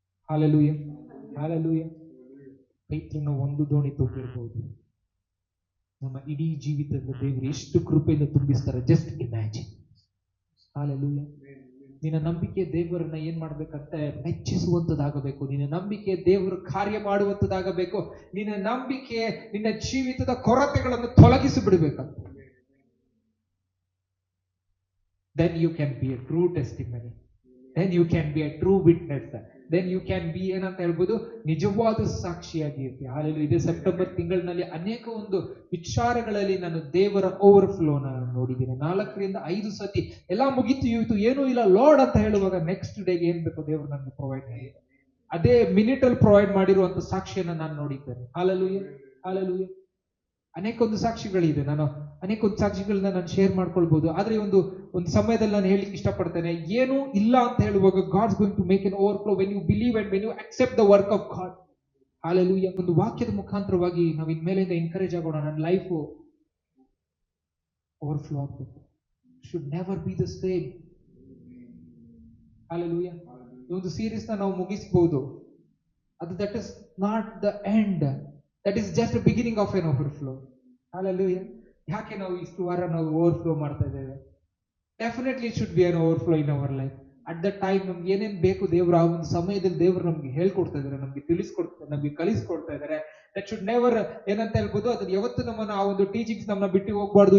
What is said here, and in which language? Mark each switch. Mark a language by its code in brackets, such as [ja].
[kn] Hallelujah. Hallelujah. ಪೇತ್ರನ ಒಂದು ದೋಣಿ ತುಂಬಿರ್ಬೋದು, ನಮ್ಮ ಇಡೀ ಜೀವಿತದ ದೇವರು ಎಷ್ಟು ಕೃಪೆಯಿಂದ ತುಂಬಿಸ್ತಾರೆ. [en] Just imagine. [kn] ಹಾಲೆಲೂಯಾ. ನಿನ್ನ ನಂಬಿಕೆ ದೇವರನ್ನ ಏನ್ ಮಾಡ್ಬೇಕಂತೆ, ಮೆಚ್ಚಿಸುವಂತದಾಗಬೇಕು. ನಿನ್ನ ನಂಬಿಕೆ ದೇವರು ಕಾರ್ಯ ಮಾಡುವಂತದಾಗಬೇಕು. ನಿನ್ನ ನಂಬಿಕೆ ನಿನ್ನ ಜೀವಿತದ ಕೊರತೆಗಳನ್ನು ತೊಲಗಿಸಿ ಬಿಡಬೇಕಂತ. [en] then you can be a true testimony, then you can be a true witness, then you can be [kn] ಏನಂತ ಹೇಳ್ಬೋದು, ನಿಜವಾದ ಸಾಕ್ಷಿಯಾಗಿ ಇರ್ತೀವಿ. ಹಾಲೆಲೂಯಾ. ಇದೇ ಸೆಪ್ಟೆಂಬರ್ ತಿಂಗಳಿನಲ್ಲಿ ಅನೇಕ ಒಂದು ವಿಚಾರಗಳಲ್ಲಿ ನಾನು ದೇವರ ಓವರ್ಫ್ಲೋನ ನೋಡಿದ್ದೀನಿ. 4-5 ಸತಿ ಎಲ್ಲ ಮುಗಿತು ಏನೂ ಇಲ್ಲ ಲಾರ್ಡ್ ಅಂತ ಹೇಳುವಾಗ ನೆಕ್ಸ್ಟ್ ಡೇಗೆ ಏನ್ ಬೇಕು ದೇವರು ನನಗೆ ಪ್ರೊವೈಡ್ ಮಾಡಿ, ಅದೇ ಮಿನಿಟ್ ಅಲ್ಲಿ ಪ್ರೊವೈಡ್ ಮಾಡಿರುವಂತ ಸಾಕ್ಷಿಯನ್ನ ನಾನು ನೋಡಿದ್ದೇನೆ. ಹಾಲೆಲೂಯಾ. ಹಾಲೆಲೂಯಾ. ಅನೇಕ ಒಂದು ಸಾಕ್ಷಿಗಳಿದೆ. ನಾನು ಅನೇಕ ಒಂದು ಸಾಕ್ಷಿಗಳನ್ನ ನಾನು ಶೇರ್ ಮಾಡ್ಕೊಳ್ಬಹುದು. ಆದ್ರೆ ಒಂದು ಸಮಯದಲ್ಲಿ ನಾನು ಹೇಳಿಕ್ಕೆ ಇಷ್ಟಪಡ್ತೇನೆ, ಏನು ಇಲ್ಲ ಅಂತ ಹೇಳುವಾಗ [en] God's going to make an overflow when you believe and when you accept the work of God. Hallelujah. [kn] ಒಂದು ವಾಕ್ಯದ ಮುಖಾಂತರವಾಗಿ ನಾವು ಇನ್ಮೇಲಿಂದ ಎನ್ಕರೇಜ್ ಆಗೋಣ. ನನ್ನ ಲೈಫ್ ಓವರ್ಫ್ಲೋ ಆಗ್ಬೇಕು. [en] Should never be the same. [kn] Hallelujah. ಈ ಒಂದು ಸೀರೀಸ್ ನಾವು ಮುಗಿಸಬಹುದು. [en] ಅದು that is not the end, that is just the beginning of an overflow. Hallelujah. [kn] ಯಾಕೆ ನಾವು ಇಷ್ಟು ವಾರ ನಾವು ಓವರ್ಫ್ಲೋ ಮಾಡ್ತಾ ಇದ್ದೇವೆ? [en] Definitely it should be an overflow in our life. At the time [kn] ನಮ್ಗೆ ಏನೇನ್ ಬೇಕು ದೇವರು ಆ ಒಂದು ಸಮಯದಲ್ಲಿ ದೇವರು ನಮ್ಗೆ ಹೇಳ್ಕೊಡ್ತಾ ಇದಾರೆ, ನಮ್ಗೆ ತಿಳಿಸ್ಕೊಡ್ತಾರೆ, ನಮ್ಗೆ ಕಲಿಸ್ಕೊಡ್ತಾ ಇದಾರೆ. [en] that should never [kn] ಏನಂತ ಹೇಳ್ಬೋದು, ಅದನ್ನ ಯಾವತ್ತು ನಮ್ಮನ್ನ ಆ ಒಂದು ಟೀಚಿಂಗ್ಸ್ ನಮ್ಮನ್ನ ಬಿಟ್ಟು ಹೋಗ್ಬಾರ್ದು.